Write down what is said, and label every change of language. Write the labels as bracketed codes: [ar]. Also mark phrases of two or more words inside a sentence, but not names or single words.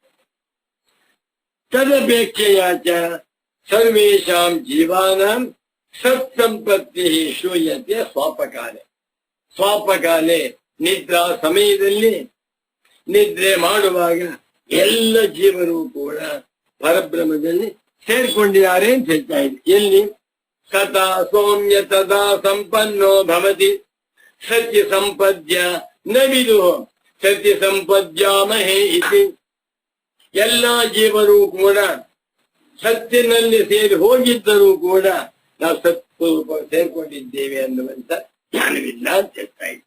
[sa] तदपेक्षयाच सर्वेषां जीवानां सत्सम्पत्ति श्रूयते स्वापकाले. [kn] ಸ್ವಾಪಕಾಲೆ ನಿದ್ರಾ ಸಮಯದಲ್ಲಿ ನಿದ್ರೆ ಮಾಡುವಾಗ ಎಲ್ಲ ಜೀವರು ಕೂಡ ಪರಬ್ರಹ್ಮದಲ್ಲಿ ಸೇರ್ಕೊಂಡಿದ್ದಾರೆ ಅಂತ ಹೇಳ್ತಾ ಇದೆ. ಎಲ್ಲಿ? [sa] सदा सौम्य तदा सम्पन्नो भवति. सत्य सम्पद्य न विदु सत्य सम्पद्यामहे इति. [kn] ಎಲ್ಲಾ ಜೀವರು ಕೂಡ ಸತ್ಯನಲ್ಲಿ ಸೇರಿ ಹೋಗಿದ್ದರೂ ಕೂಡ ನಾವು ಸತ್ಸ್ವರೂಪ ಸೇರ್ಕೊಂಡಿದ್ದೇವೆ ಅನ್ನುವಂತ ಜ್ಞಾನವಿಲ್ಲ ಅಂತ ಹೇಳ್ತಾ ಇದೆ.